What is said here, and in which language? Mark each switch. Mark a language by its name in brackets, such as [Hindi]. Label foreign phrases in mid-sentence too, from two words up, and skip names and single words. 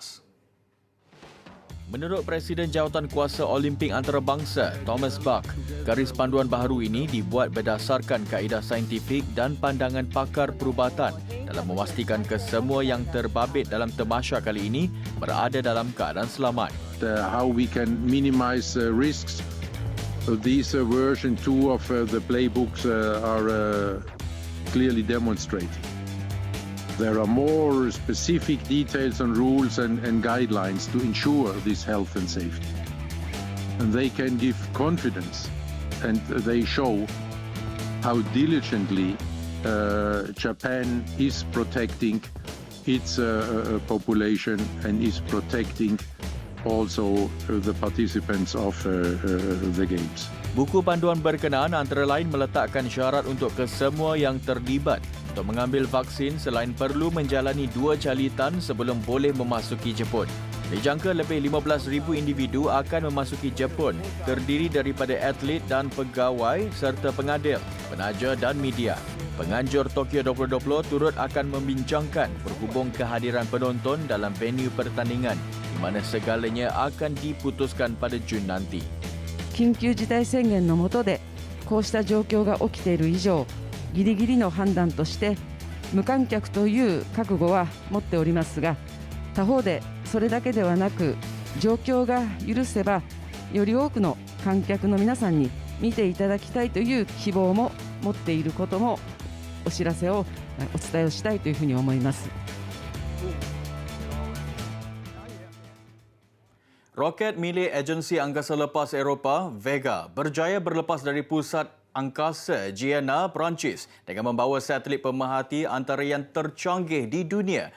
[Malay] Menurut Presiden Jawatankuasa Olimpik Antarabangsa, Thomas Bach, garis panduan baharu ini dibuat berdasarkan kaedah saintifik dan pandangan pakar perubatan dalam memastikan kesemua yang terbabit dalam tamasya kali ini berada dalam keadaan selamat. [English] How we can minimize risks. These version 2 of the playbooks are clearly demonstrated. There are more specific details and rules and guidelines to ensure this health and safety. And they can give confidence, and they show how diligently Japan is protecting its population and is protecting also the participants of the Games. [Malay] Buku panduan berkenaan antara lain meletakkan syarat untuk kesemua yang terlibat untuk mengambil vaksin selain perlu menjalani 2 jalitan sebelum boleh memasuki Jepun. Dijangka lebih 15,000 individu akan memasuki Jepun, terdiri daripada atlet dan pegawai serta pengadil, penaja dan media. Penganjur Tokyo 2020 turut akan membincangkan berhubung kehadiran penonton dalam venue pertandingan di mana segalanya akan diputuskan pada Jun nanti. [Japanese] 緊急事態宣言の下でこうした状況が起きている以上、ギリギリの判断として無観客という覚悟は持っておりますが、他方でそれだけではなく、状況が許せばより多くの観客の皆さんに見ていただきたいという希望も持っていることもお知らせをお伝えをしたいというふうに思います。 [Malay] Roket milik Agensi Angkasa Lepas Eropah, Vega, berjaya berlepas dari pusat angkasa Guyana, Perancis dengan membawa satelit pemerhati antara yang tercanggih di dunia.